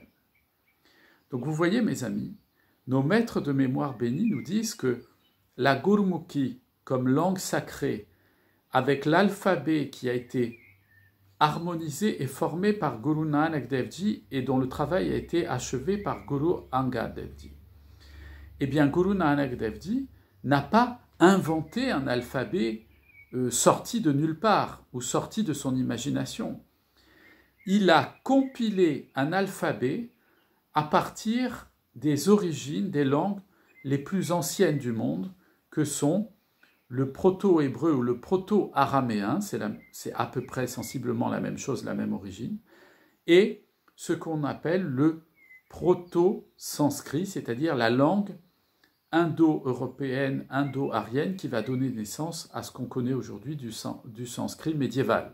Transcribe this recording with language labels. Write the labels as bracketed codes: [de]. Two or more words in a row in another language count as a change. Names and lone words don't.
[fr] Donc vous voyez mes amis, nos maîtres de mémoire bénis nous disent que la Gurmukhi comme langue sacrée avec l'alphabet qui a été harmonisé et formé par Guru Nanak Dev Ji et dont le travail a été achevé par Guru Angad Dev Ji. Eh bien Guru Nanak Dev Ji n'a pas inventé un alphabet sorti de nulle part ou sorti de son imagination. Il a compilé un alphabet à partir des origines des langues les plus anciennes du monde, que sont le proto-hébreu ou le proto-araméen, c'est à peu près sensiblement la même chose, la même origine, et ce qu'on appelle le proto-sanskrit, c'est-à-dire la langue indo-européenne, indo-arienne, qui va donner naissance à ce qu'on connaît aujourd'hui du sanskrit médiéval.